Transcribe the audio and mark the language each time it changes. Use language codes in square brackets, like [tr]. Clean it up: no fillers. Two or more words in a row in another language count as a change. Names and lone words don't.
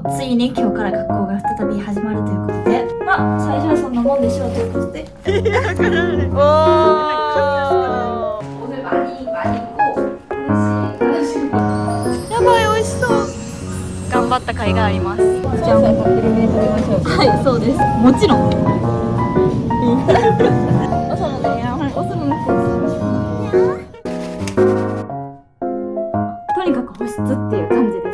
[ja] ついに今日から学校が再び始まるということで、まあ最初はそんなもんでしょうということで。 [ko] 오늘 많이 있고 [ja] やばい美味しそう。頑張った甲斐があります。じゃん。はいそうです。もちろん。朝のね、朝のとにかく保湿っていう感じです。